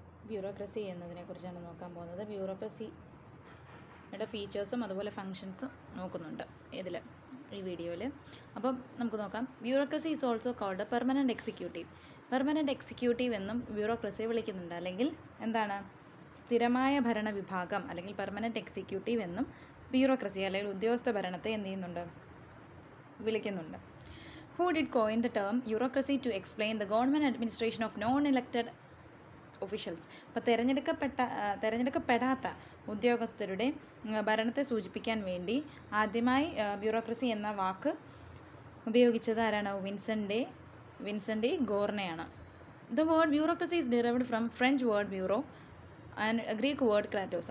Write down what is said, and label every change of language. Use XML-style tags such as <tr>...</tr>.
<ml>Bureaucracy എന്നതിനെക്കുറിച്ചാണ് നോക്കാൻ പോകുന്നത്. ബ്യൂറോക്രസിയുടെ ഫീച്ചേഴ്സും അതുപോലെ ഫങ്ഷൻസും നോക്കുന്നുണ്ട് ഈ വീഡിയോയിൽ. അപ്പം നമുക്ക് നോക്കാം.</ml> <en>Bureaucracy is also called permanent executive.</en> <ml>Permanent executive എന്നും ബ്യൂറോക്രസിയെ വിളിക്കുന്നുണ്ട്. അല്ലെങ്കിൽ എന്താണ്, സ്ഥിരമായ ഭരണ വിഭാഗം അല്ലെങ്കിൽ പെർമനൻറ്റ് എക്സിക്യൂട്ടീവ് എന്നും ബ്യൂറോക്രസി അല്ലെങ്കിൽ ഉദ്യോഗസ്ഥ ഭരണത്തെ എന്ത് ചെയ്യുന്നുണ്ട്, വിളിക്കുന്നുണ്ട്.</ml> <en>Who did coin the term bureaucracy to explain the government administration of non-elected officials?</en> <ml>അപ്പോൾ തിരഞ്ഞെടുക്കപ്പെടാത്ത ഉദ്യോഗസ്ഥരുടെ ഭരണത്തെ സൂചിപ്പിക്കാൻ വേണ്ടി ആദ്യമായി ബ്യൂറോക്രസി എന്ന വാക്ക് ഉപയോഗിച്ചത് ആരാണ്?</ml> <en>Vincent ഗോർണയാണ്. The word bureaucracy is derived from French word bureau and Greek word kratos.</en>